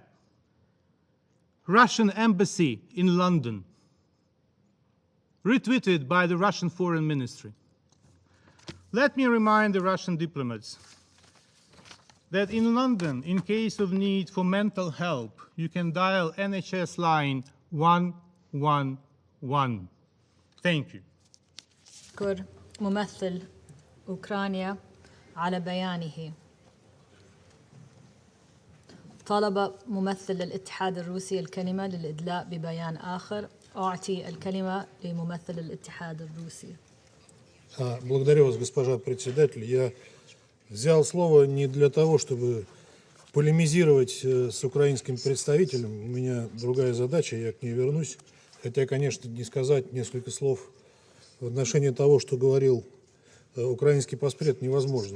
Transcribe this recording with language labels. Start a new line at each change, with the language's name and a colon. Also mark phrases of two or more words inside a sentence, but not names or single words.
English: Russian embassy in London, retweeted by the Russian Foreign Ministry. Let me remind the Russian diplomats that in London, in case of need for mental help, you can dial NHS line 111. Thank you.
Arabic: أشكر ممثل أوكرانيا على بيانه. طلب ممثل الاتحاد الروسي الكلمة للإدلاء ببيان آخر. أعطي الكلمة لممثل الاتحاد الروسي.
Russian: Благодарю вас, госпожа председатель. Я взял слово не для того, чтобы полемизировать с украинским представителем. У меня другая задача, я к ней вернусь. Хотя, конечно, не сказать несколько слов в отношении того, что говорил украинский постред, невозможно.